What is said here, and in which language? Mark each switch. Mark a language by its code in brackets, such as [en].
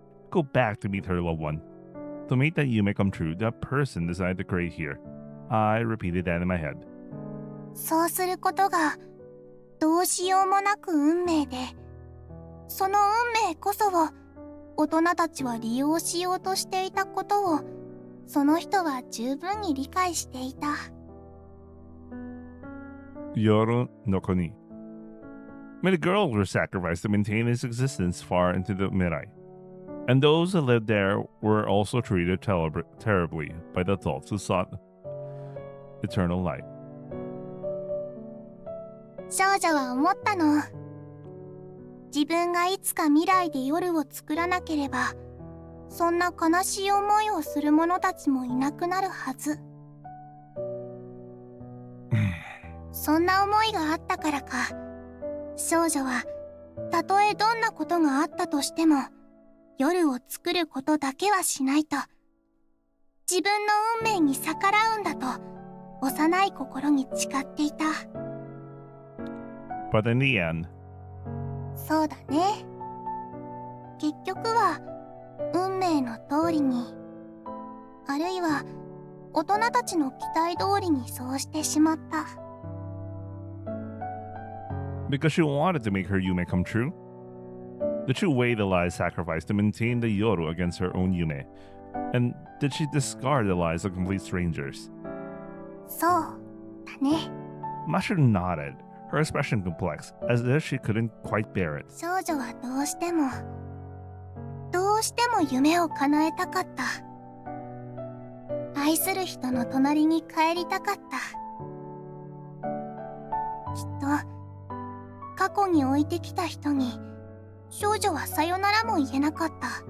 [en] Go back to meet her loved one. To make that yume come true, that person decided to create here. I repeated that in my head. [ja] そうすることがどうしようもなく運命で、その運命こそを大人たちは利用しようとしていたことを、その人は十分に理解していた。 Yoru no Kuni. [en] Many girls were sacrificed to maintain its existence far into the Mirai. And those who lived there were also treated terribly by the adults who sought eternal light. [ja] 少女は思ったの。自分がいつか未来で夜を作らなければ、そんな悲しい思いをする者たちもいなくなるはず。そんな思いがあったからか、少女はたとえどんなことがあったとしても、夜を作ることだけはしないと、自分の運命に逆らうんだと幼い心に誓っていた。 [en] But in the end, [ja] そうだね。結局は運命の通りに、あるいは大人たちの期待通りにそうしてしまった。 [en] because she wanted to make her yume come true, did she weigh the lies sacrificed to maintain the Yoru against her own yume? And did she discard the lies of complete strangers? [ja] そうだね。 [en] Mashu nodded, her expression complex, as if she couldn't quite bear it. [ja] 少女はどうしても夢を叶えたかった。愛する人の隣に帰りたかった。きっと過去に置いてきた人に少女はさよならも言えなかった。